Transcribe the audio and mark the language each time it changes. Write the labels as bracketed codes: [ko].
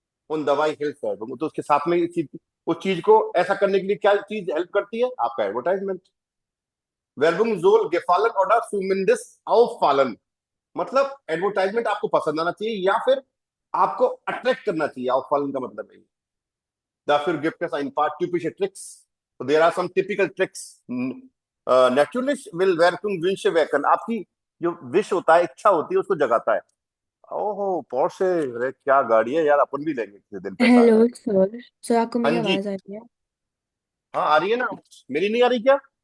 [hi] उन दवाई हेल्प कर, तो उसके साथ में इस चीज, उस चीज को ऐसा करने के लिए क्या चीज हेल्प करती है? आपका advertisement. [de] Werbung soll gefallen oder zumindest auffallen, [hi] मतलब एडवर्टाइजमेंट आपको पसंद आना चाहिए या फिर आपको अट्रैक्ट करना चाहिए। [de] auffallen [hi] का मतलब है [de] dafür gibt es ein paar typische Tricks. [en] So there are some typical tricks. [de] Natürlich will Werbung Wünsche wecken, [hi] आपकी जो विश होता है, इच्छा होती है, उसको जगाता है। ओहो पोर्शे, अरे क्या गाड़ी है यार, अपन भी लेंगे किसी दिन पैसा आया। [en] Hello, sir. Sir [hi] आपको हाँ मेरी जी, आवाज आ रही है? हाँ आ रही है ना, मेरी नहीं आ रही क्या?